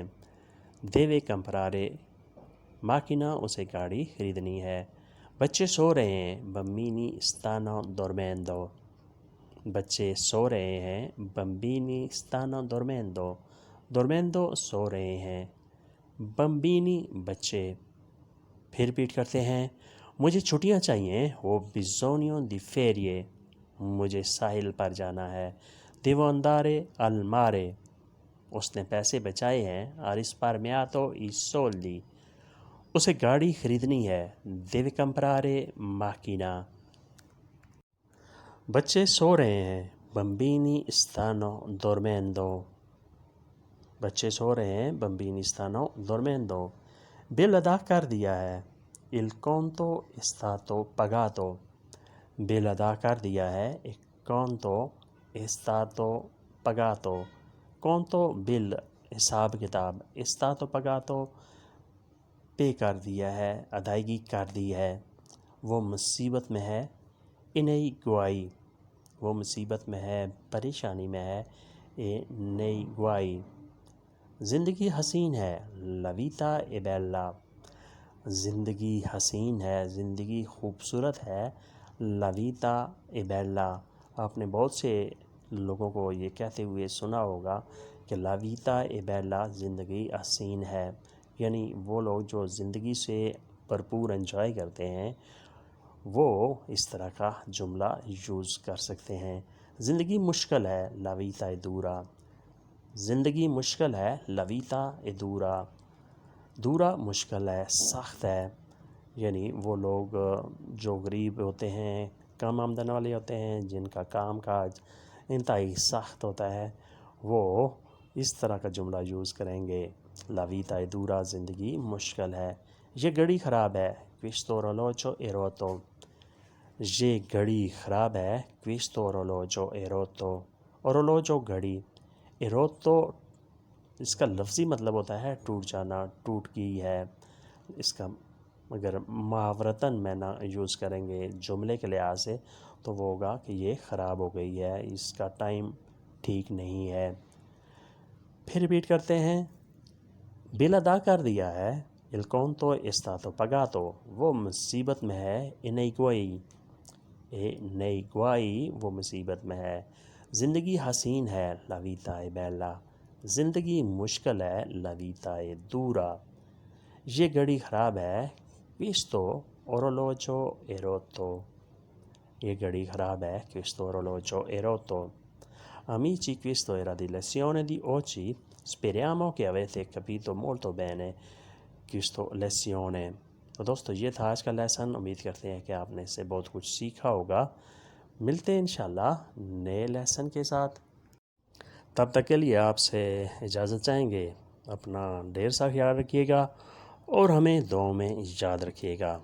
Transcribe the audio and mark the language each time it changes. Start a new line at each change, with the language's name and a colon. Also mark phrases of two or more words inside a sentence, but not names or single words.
Italian: deve comprare macchina،
Urdu: اسے گاڑی خریدنی ہے. بچے سو رہے ہیں.
Italian: bambini stanno dormendo،
Urdu: بچے سو رہے ہیں.
Italian: bambini stanno dormendo، dormendo
Urdu: سو رہے ہیں. bambini بچے. پھر ریپیٹ کرتے ہیں. مجھے چھٹیاں چاہیے.
Italian: ho bisogno di ferie،
Urdu: مجھے ساحل پر جانا ہے.
Italian: devo andare al mare،
Urdu: اس نے پیسے بچائے ہیں.
Italian: ha risparmiato i soldi،
Urdu: اسے گاڑی خریدنی ہے.
Italian: deve comprare macchina.
Urdu: بچے سو رہے ہیں.
Italian: bambini stanno dormendo،
Urdu: بچے سو رہے ہیں.
Italian: bambini stanno dormendo.
Urdu: بل ادا کر دیا ہے.
Italian: il conto è stato pagato،
Urdu: بل ادا کر دیا ہے.
Italian: il conto è stato pagato، conto
Urdu: بل، حساب کتاب.
Italian: è stato pagato
Urdu: پے کر دیا ہے، ادائیگی کر دی ہے. وہ مصیبت میں ہے.
Italian: nei guai،
Urdu: وہ مصیبت میں ہے، پریشانی میں ہے.
Italian: nei guai.
Urdu: زندگی حسین ہے.
Italian: la vita è bella،
Urdu: زندگی حسین ہے، زندگی خوبصورت ہے.
Italian: la vita è bella.
Urdu: آپ نے بہت سے لوگوں کو یہ کہتے ہوئے سنا ہوگا کہ
Italian: la vita è bella،
Urdu: زندگی حسین ہے. یعنی وہ لوگ جو زندگی سے بھرپور انجوائے کرتے ہیں وہ اس طرح کا جملہ یوز کر سکتے ہیں. زندگی مشکل ہے.
Italian: la vita è dura،
Urdu: زندگی مشکل ہے.
Italian: la vita è dura. dura
Urdu: مشکل ہے، سخت ہے. یعنی وہ لوگ جو غریب ہوتے ہیں، کم آمدن والے ہوتے ہیں، جن کا کام کاج انتہائی سخت ہوتا ہے، وہ اس طرح کا جملہ یوز کریں گے.
Italian: la vita è dura،
Urdu: زندگی مشکل ہے. یہ گھڑی خراب ہے.
Italian: questo orologio è rotto،
Urdu: یہ گھڑی خراب ہے.
Italian: questo orologio è rotto.
Urdu: orologio گھڑی.
Italian: è rotto
Urdu: اس کا لفظی مطلب ہوتا ہے ٹوٹ جانا، ٹوٹ گئی ہے. اس کا اگر محاورتاً معنی یوز کریں گے جملے کے لحاظ سے تو وہ ہوگا کہ یہ خراب ہو گئی ہے، اس کا ٹائم ٹھیک نہیں ہے. پھر ریپیٹ کرتے ہیں. بل ادا کر دیا ہے.
Italian: Il conto è stato pagato.
Urdu: وہ مصیبت میں ہے
Italian: e nei guai
Urdu: وہ مصیبت میں ہے. زندگی حسین ہے
Italian: la vita è bella.
Urdu: زندگی مشکل ہے
Italian: la vita è dura.
Urdu: یہ گھڑی خراب ہے
Italian: questo orologio è rotto.
Urdu: یہ گھڑی خراب ہے
Italian: questo orologio è rotto. Amici, questo era di lezione di oggi. Speriamo che avete capito molto bene questo lezione.
Urdu: تو دوستو یہ تھا آج کا لیسن. امید کرتے ہیں کہ آپ نے اس سے بہت کچھ سیکھا ہوگا. ملتے ہیں انشاءاللہ نئے لیسن کے ساتھ. تب تک کے لیے آپ سے اجازت چاہیں گے. اپنا ڈھیر سا خیال رکھیے گا اور ہمیں دعاؤں میں یاد رکھیے گا.